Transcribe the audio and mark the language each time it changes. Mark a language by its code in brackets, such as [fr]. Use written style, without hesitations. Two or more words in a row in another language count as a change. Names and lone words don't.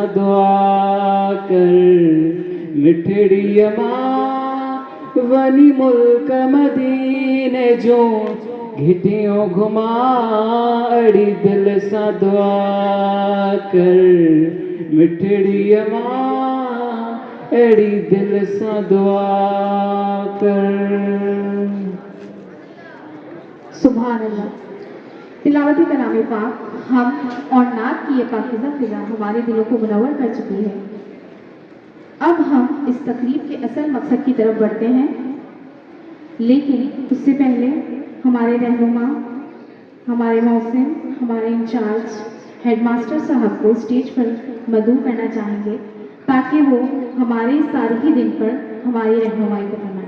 [sd] دعا کر مٹھڑی ماں، ونی ملک مدینے جو گھٹیوں گھما، اڑی دل سا دعا کر مٹھڑی ماں، اڑی دل سا دعا کر۔ [ar] سبحان الله. [ur] تلاوتِ کلام پاک ہم اور نعت کی یہ پاکیزہ فضا ہمارے دلوں کو منور کر چکی ہے. اب ہم اس تقریب کے اصل مقصد کی طرف بڑھتے ہیں، لیکن اس سے پہلے ہمارے رہنما، ہمارے موسم، ہمارے [en] incharge headmaster [ur] صاحب کو اسٹیج پر مدعو کرنا چاہیں گے تاکہ وہ ہمارے اس تاریخی دن پر ہماری رہنمائی کو فرمائیں.